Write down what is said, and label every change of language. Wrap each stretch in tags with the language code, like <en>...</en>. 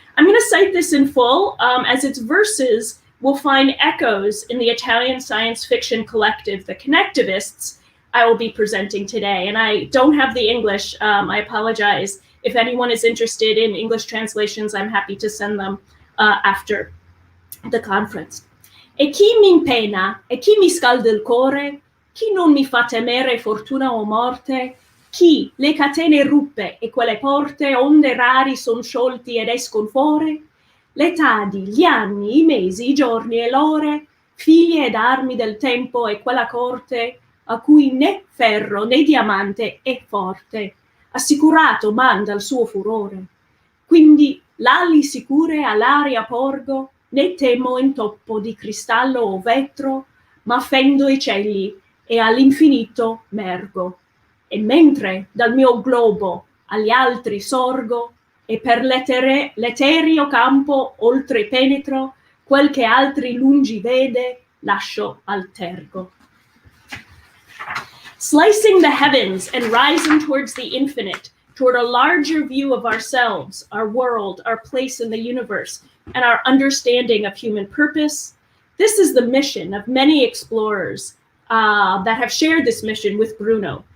<en>I'm going to cite this in full, as its verses will find echoes in the Italian science fiction collective, the Connectivists, I will be presenting today. And I don't have the English, I apologize. If anyone is interested in English translations, I'm happy to send them after the conference.</en> <it>E chi m'impena, e chi mi scalda il core, chi non mi fa temere fortuna o morte, chi le catene ruppe e quelle porte onde rari son sciolti ed escon fuore, le tadi, gli anni, i mesi, i giorni e l'ore, figlie ed armi del tempo e quella corte, a cui né ferro né diamante è forte, assicurato manda il suo furore. Quindi l'ali sicure all'aria porgo, né temo intoppo di cristallo o vetro, ma fendo i cieli e all'infinito mergo. E mentre dal mio globo agli altri sorgo, e per l'etereo campo oltre penetro, quel che altri lungi vede, lascio al tergo.</it> <en>Slicing the heavens and rising towards the infinite, toward a larger view of ourselves, our world, our place in the universe, and our understanding of human purpose. This is the mission of many explorers that have shared this mission with Bruno.</en>